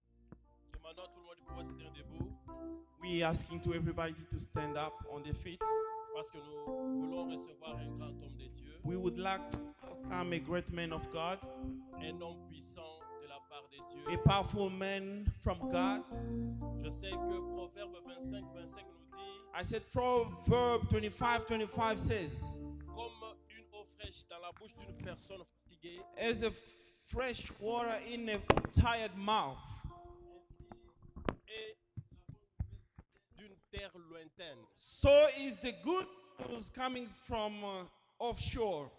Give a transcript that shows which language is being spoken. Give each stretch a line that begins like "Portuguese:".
French: pouvoir se tenir debout.
English: We asking to everybody to stand up on their feet.
French: Parce que nous voulons recevoir un grand homme de Dieu,
English: We would like to welcome a great man of God,
French: un homme puissant de la part de Dieu.
English: a powerful man from God.
French: Je sais que Proverbe 25, 25 nous dit,
English: I said Proverbs 25:25 says,
French: comme une eau fraîche dans la bouche d'une personne fatiguée,
English: as a fresh water in a tired mouth,
French: et d'une terre lointaine.
English: so is the good news coming from offshore.